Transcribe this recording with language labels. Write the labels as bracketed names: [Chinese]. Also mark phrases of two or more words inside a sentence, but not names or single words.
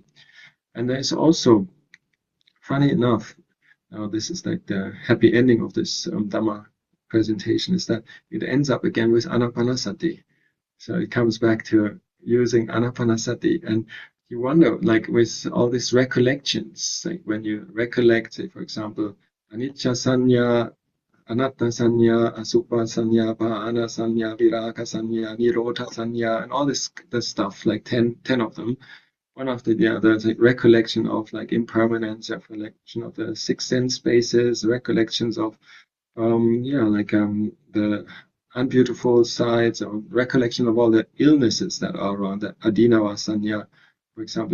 [English] And there's also, funny enough, now this is like the happy ending of this Dhamma presentation, is that it ends up again with Anapanasati. So it comes back to using Anapanasati, and you wonder, like with all these recollections, like when you recollect, say, for example, [Pali] Anicca Sanya, Anatta Sanya, Asubha Sanya, Bhana Sanya, Viraga Sanya, Nirodha Sanya, [English] and all this stuff, like 10 of them, one after the other. It's like recollection of like impermanence, recollection of the six sense spaces, recollections of the unbeautiful sides, or recollection of all the illnesses that are around, that [Pali] adinava sanya, [English] for example.